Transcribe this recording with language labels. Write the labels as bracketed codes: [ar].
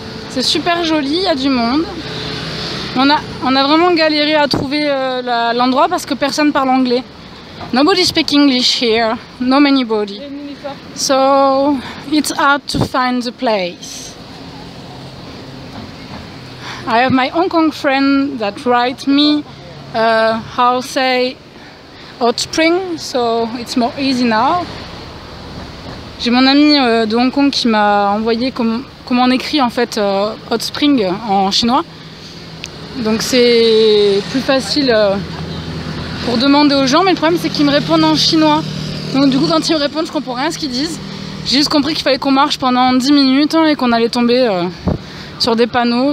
[fr] C'est super joli, il y a du monde. On a vraiment galéré à trouver l'endroit parce que personne parle anglais. [en] Nobody speaks English here, no anybody. So it's hard to find the place. I have my Hong Kong friend that write me how say hot spring, so it's more easy now. [fr] J'ai mon ami de Hong Kong qui m'a envoyé comment on écrit en fait hot spring en chinois. Donc c'est plus facile pour demander aux gens, mais le problème c'est qu'ils me répondent en chinois. Donc du coup quand ils me répondent je comprends rien à ce qu'ils disent. J'ai juste compris qu'il fallait qu'on marche pendant 10 minutes et qu'on allait tomber sur des panneaux.